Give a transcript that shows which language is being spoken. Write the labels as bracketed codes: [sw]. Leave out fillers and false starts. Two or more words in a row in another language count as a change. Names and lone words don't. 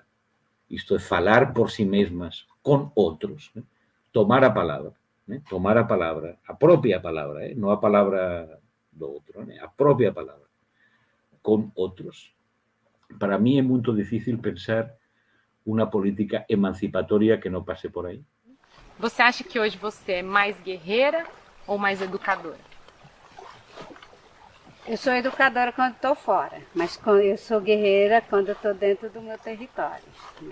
[gl] Isto é falar por sí mesmas con outros, tomar a palabra, a propia palabra, non a palabra do outro, a propia palabra, con outros. [pt] Para mí é muito difícil pensar uma política emancipatoria que não passe por aí. Você acha que hoje você é mais guerreira ou mais educadora? Eu sou educadora quando estou fora, mas eu sou guerreira quando estou dentro do meu território, né?